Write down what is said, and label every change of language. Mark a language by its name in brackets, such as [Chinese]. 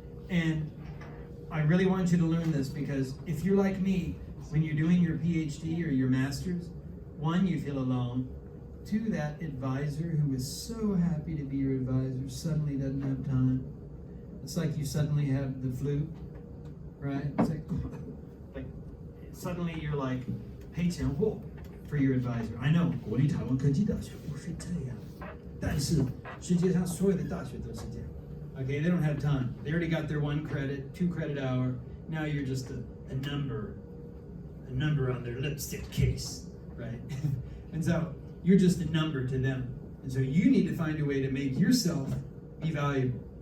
[English] And I really want you to learn this, because if you're like me, when you're doing your PhD or your master's, one, you feel alone. Two, that advisor who is so happy to be your advisor suddenly doesn't have time. It's like you suddenly have the flu, right? It's like suddenly you're like 赔钱货 for your advisor. I know, [Chinese] 国立台湾科技大学不是这样，但是世界上所有的大学都是这样。 [English] Okay, they don't have time. They already got their 1 credit, 2 credit hour. Now you're just a number on their lipstick case, right? And so you're just a number to them. And so you need to find a way to make yourself be valuable.